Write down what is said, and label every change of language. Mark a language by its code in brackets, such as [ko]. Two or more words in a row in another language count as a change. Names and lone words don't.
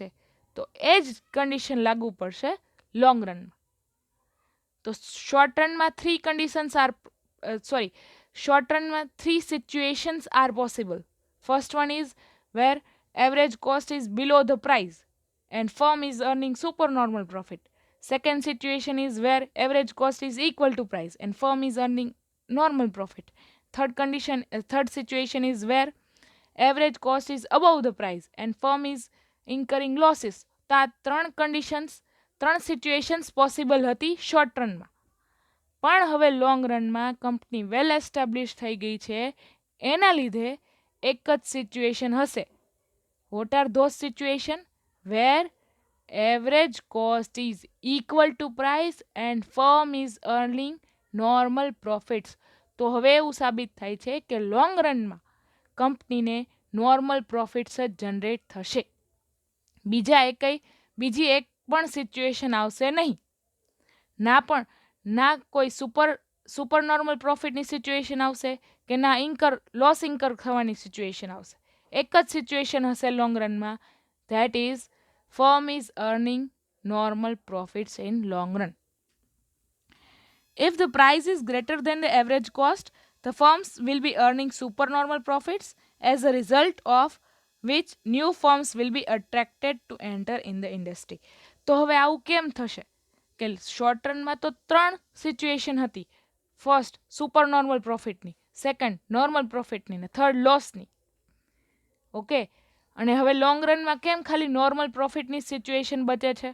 [gu] તો એ જ કન્ડિશન લાગુ પડશે [en] long run. તો short run short run 3 situations are possible. First one is where average cost is below the price and firm is earning super normal profit. Second situation is where average cost is equal to price and firm is earning normal profit. Third situation is where average cost is above the price and firm is incurring losses. [gu] તો આ ત્રણ [en] situations possible [gu] હતી [en] short run. [gu] પણ હવે [en] long run company well establish [gu] થઈ ગઈ છે, એના લીધે એક જ સિચ્યુએશન હશે. [en] What are those situation? વેર average cost is equal to price and firm is earning normal profits. [gu] તો હવે એવું સાબિત થાય છે કે [en] long run [gu] કંપનીને [en] normal profits [gu] જ જનરેટ થશે. બીજી એક પણ સિચ્યુએશન આવશે નહીં. ના કોઈ [en] super normal profit [gu] સિચ્યુએશન આવશે કે ના [en] loss incur [gu] થવાની સિચ્યુએશન આવશે. એક જ સિચ્યુએશન હશે [en] long run, that is firm is earning normal profits in long run. If the price is greater than the average cost, the firms will be earning supernormal profits, as a result of which new firms will be attracted to enter in the industry. [gu] તો હવે આવું કેમ થશે? કે [en] short run [gu] તો 3 સિચ્યુએશન હતી. [en] first super normal profit, second normal profit ને third loss. [gu] ઓકે, અને હવે [en] long run [gu] કેમ ખાલી [en] normal profit situation [gu] બચે છે?